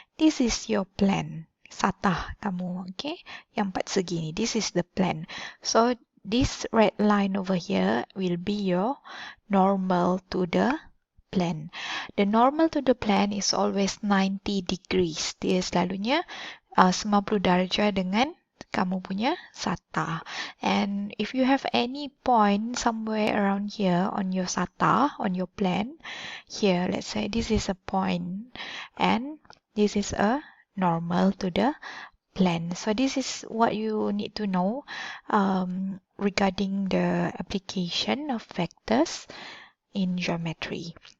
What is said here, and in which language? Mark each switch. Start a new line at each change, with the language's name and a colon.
English: This is your plane.
Malay: Satah kamu,
English: okay?
Malay: Yang 4 segi ni,
English: this is the plane. So this red line over here will be your normal to the plane. The normal to the plane is always 90 degrees.
Malay: Dia selalunya 90 darjah dengan kamu punya sata.
English: And if you have any point somewhere around here on your sata, on your plane, here, let's say this is a point and this is a normal to the plane. So this is what you need to know regarding the application of vectors in geometry.